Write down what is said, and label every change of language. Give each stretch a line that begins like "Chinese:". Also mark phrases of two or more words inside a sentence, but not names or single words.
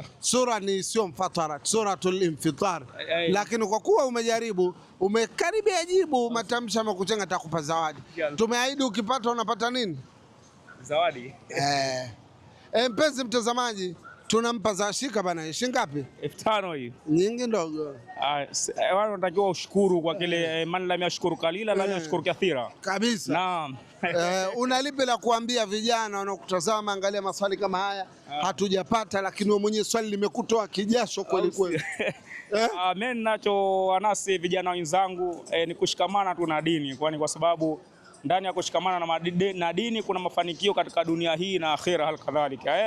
Swahili: Sura ni sio Mfatarat, Suratul Infitar. Lakini kwa kuwa umejaribu, umekaribia jibu, matamshi yamekuchenga, atakupa zawadi. Tumeahidi ukipata unapata nini? Zawadi. Mpenzi mtazamaji, tunampa za shika bana. Shilingi ngapi? 5000 hii. Nyingi ndogo. Wao wanatakiwa ushukuru kwa kile
Arabic: من لم يشكر القليل لم يشكر الكثير.
Swahili: Kabisa. Naam. Una lipi la kuambia vijana wanaokutazama? Angalia maswali kama haya hatujapata, lakini wewe mwenyewe swali limekutoa kijasho kweli kweli. Mimi ninacho anasi vijana wenzangu ni kushikamana tu na dini, kwani kwa sababu ndani ya kushikamana na dini kuna mafanikio katika dunia hii na akhera hal kadhalika.